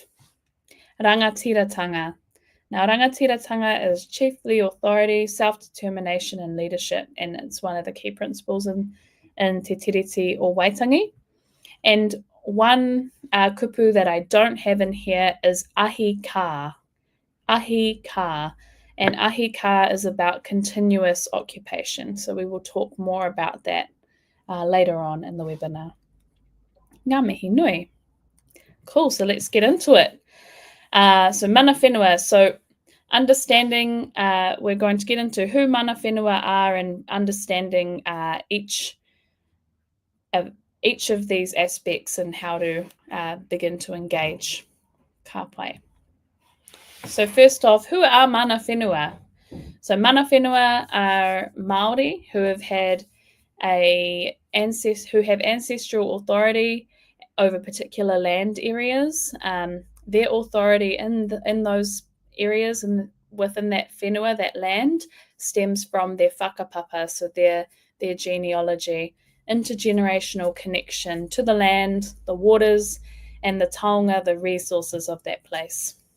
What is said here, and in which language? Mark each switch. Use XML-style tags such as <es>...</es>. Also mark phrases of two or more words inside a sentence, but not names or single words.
<en>Rangatiratanga. Now, rangatiratanga is chiefly authority, self-determination and leadership, and it's one of the key principles in Te Tiriti or Waitangi. And One kupu that I don't have in here is</en> <mi>ahi ka. Ahi ka.</mi> <en>And</en> <mi>ahi ka</mi> <en>is about continuous occupation. So we will talk more about that later on in the webinar.</en> <mi>Ngā mihi nui.</mi> <en>Cool, so let's get into it. So</en> <mi>Mana Whenua.</mi> <en>So understanding, we're going to get into who</en> <mi>Mana Whenua</mi> <en>are and understanding each of these aspects and how to begin to engage.</en> <mi>Ka pai.</mi> <en>So first off, who are</en> <mi>Mana Whenua?</mi> <en>So</en> <mi>Mana Whenua</mi> <en>are Māori who have had who have ancestral authority over particular land areas. Their authority in those areas and within that whenua, that land, stems from their whakapapa, so their genealogy, intergenerational connection to the land, the waters, and the taonga, the resources of that place.</en>